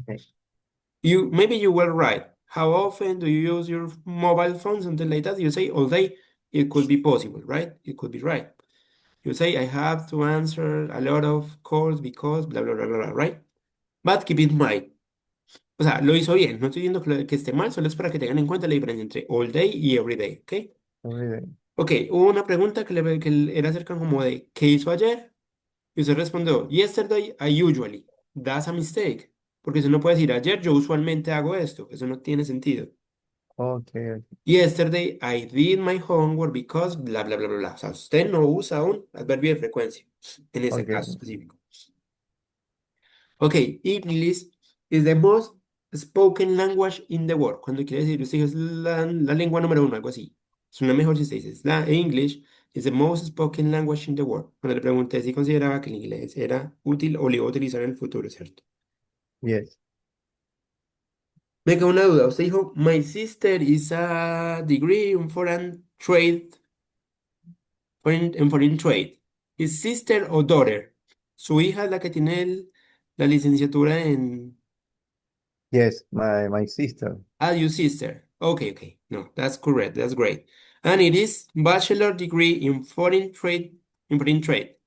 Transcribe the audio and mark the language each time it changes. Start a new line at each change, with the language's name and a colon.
English: Okay, Maybe you were right. How often do you use your mobile phone? Something like that. You say all day. It could be possible, right? It could be right. You say I have to answer a lot of calls because blah blah blah blah, blah, right? But keep in mind.
Spanish: O sea, lo hizo bien. No estoy diciendo que esté mal, solo es para que tengan en cuenta la diferencia entre
English: all day
Spanish: y
English: every day,
Spanish: ¿ok?
English: every day.
Spanish: Ok, hubo una pregunta que era acerca como de ¿qué hizo ayer? Y usted respondió,
English: yesterday I usually. That's a mistake.
Spanish: Porque usted no puede decir ayer yo usualmente hago esto. Eso no tiene sentido.
English: Okay, Yesterday I did my homework because
Spanish: bla bla bla bla bla. O sea, usted no usa un adverbio de frecuencia en ese
English: okay,
Spanish: caso específico.
English: Ok, English is the most spoken language in the world.
Spanish: Cuando quiere decir usted es la lengua número uno, algo así. Suena mejor si usted dice,
English: English is the most spoken language in the world.
Spanish: Cuando le pregunté si consideraba que el inglés era útil o lo iba a utilizar en el futuro, ¿cierto?
English: yes,
Spanish: Me quedó una duda. Usted dijo,
English: my sister is a degree in foreign trade,
Spanish: en
English: foreign trade.
Spanish: ¿Es sister o daughter? Su hija es la que tiene la licenciatura en...
English: yes, my sister. Ah, your sister. Okay, okay. No, that's correct. That's great. And it is bachelor degree in foreign trade, in foreign trade.